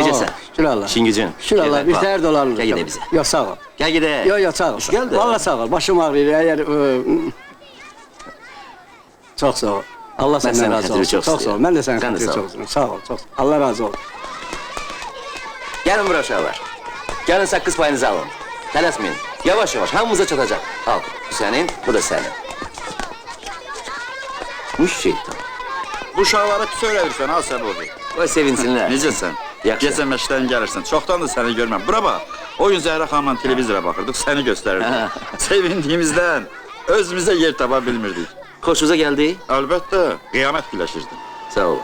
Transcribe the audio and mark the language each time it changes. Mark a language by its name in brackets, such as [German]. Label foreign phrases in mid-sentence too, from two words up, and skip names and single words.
[Azerbaijani] Necəsən? Şükür Allah. İşin gücün. Şükür Allah. Bir təhər dolanır. [Turkish] Gel gide bize. Yok sağ ol. Gel gide. Yok sağ ol. Gel de. Vallahi sağ ol. Başım ağrıyor. Eğer... Çok sağ ol. Allah senden senin razı [Azerbaijani] xətrini olsun. çox [Turkish] Çok sağ ol. [Azerbaijani] istəyirəm. [Turkish] Ben de senin [Azerbaijani] Sən də xətrini sağ ol. [Turkish] çok [Azerbaijani] istəyirəm. Sağ ol. [Turkish] Çok sağ ol. Allah razı olsun. Gelin buraya uşaqlar. Gelin sakız payınızı alın. [Azerbaijani] Tələsməyin. Yavaş yavaş hamımıza çatacak. [Turkish] Al. Bu senin, bu da senin. Bu şeytan. [Azerbaijani] Bu uşaqlara pis öyrədirsən, ha Səbuhi. Qoy sevinsinlər. Necəsən? Yaxşı. Gecə məşqdən gəlirsən, çoxdan da səni görməm. Bura bax, o gün Zəhra xanımla televizora baxırdıq, səni göstərirdik. Sevindiyimizdən özümüzə yer tapa bilmirdik. Xoşunuza geldi. Əlbəttə, qiyamət güləşirdi. Sağ ol.